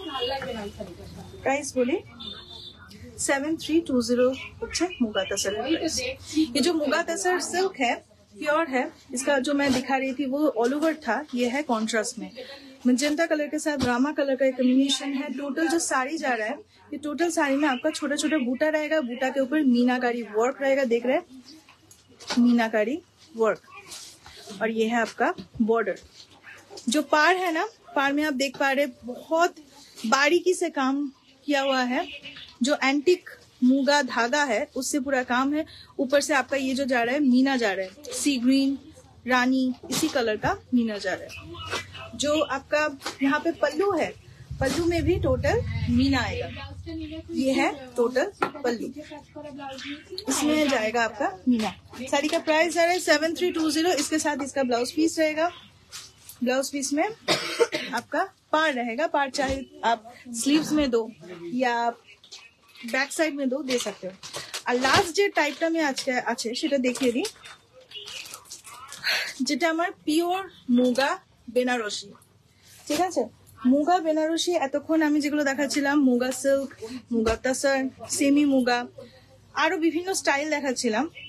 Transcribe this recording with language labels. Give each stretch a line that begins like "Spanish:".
Bangla: Price बोली 7320 হচ্ছে muga তাসারের price.
Hindi: ये जो मुगा तसर सिल्क है, प्योर है, इसका जो मैं दिखा रही थी वो ऑल ओवर था, ये है कॉन्ट्रास्ट में। मैजेंटा कलर के साथ रामा कलर का एक कॉम्बिनेशन है। टोटल जो साड़ी जा रहा है, ये टोटल साड़ी में आपका छोटा छोटा बूटा रहेगा, बूटा के ऊपर मीनाकारी वर्क रहेगा, देख रहे हैं मीनाकारी वर्क। और ये है आपका बॉर्डर। जो पार है ना, पार में आप देख पा रहे बहुत बारीकी से काम किया हुआ है, जो एंटिक मूगा धागा है उससे पूरा काम है। ऊपर से आपका ये जो जा रहा है मीना जा रहा है, सी ग्रीन रानी, इसी कलर का मीना जा रहा है। जो आपका यहाँ पे पल्लू है, पल्लू में भी टोटल मीना आएगा। ये है टोटल पल्लू, इसमें जाएगा आपका मीना। साड़ी का प्राइस जा रहा है 7320। इसके साथ इसका ब्लाउज पीस रहेगा। ब्लाउज पीस में आपका पार रहेगा, पार चाहे आप स्लीव्स में दो या बैक साइड में दो, दे सकते हो।
Bangla: আর লাস্ট যে টাইপটা আমি আজকে আছে সেটা দেখিয়ে দিই, যেটা আমার পিওর মুগা বেনারসি। ঠিক আছে, মুগা বেনারসি এতক্ষণ আমি যেগুলো দেখাচ্ছিলাম, মুগা সিল্ক, মুগা তাসার, সেমি মুগা, আরো বিভিন্ন স্টাইল দেখাচ্ছিলাম।